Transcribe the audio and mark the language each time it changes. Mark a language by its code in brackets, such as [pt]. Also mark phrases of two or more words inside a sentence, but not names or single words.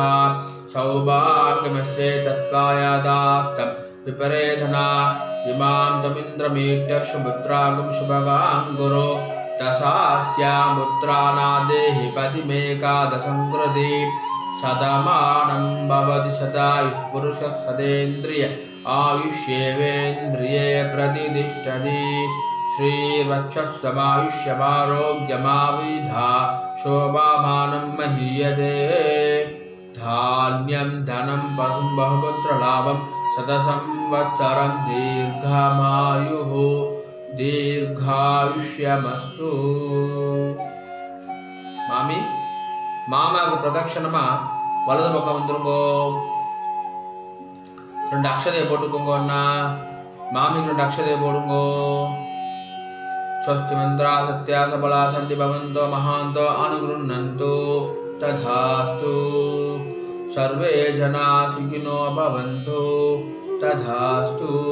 [sa] सौभाग्यमस्यै दत्वायाथास्तं विपरेतन इमां त्वमिन्द्रमीढ्य सुपुत्रां सुभगां कुरु दशास्यामुत्रानाधेहि पतिमेकादशं कृधि शतमानं भवति शतायुः पुरुषः शतेन्द्रिय आयुष्येवेन्द्रिये प्रतितिष्ठति. श्रीवक्षस्समायुष्यमारोग्यमाविधा शोभामानं महीयते धान्यं धनं पशुं बहुपुत्रलाभं शतसंवत्सरं दीर्घमायुः दीर्घायुष्यमस्तु [ta] மாமி மாமாவுக்கு பிரதட்சணமா வலது பக்கம் வந்துருங்கோ. 2 அக்ஷதையை போட்டுக்கோங்க. அண்ணா மாமிக்கு 2 அக்ஷதையை போடுங்கோ. [sa] स्वस्ति मन्त्रा सत्या सफला सन्ति भवन्तो महान्तो अनुगृह्णन्तो तथास्तु सर्वे जना सुखिनो भवन्तो तथास्तु.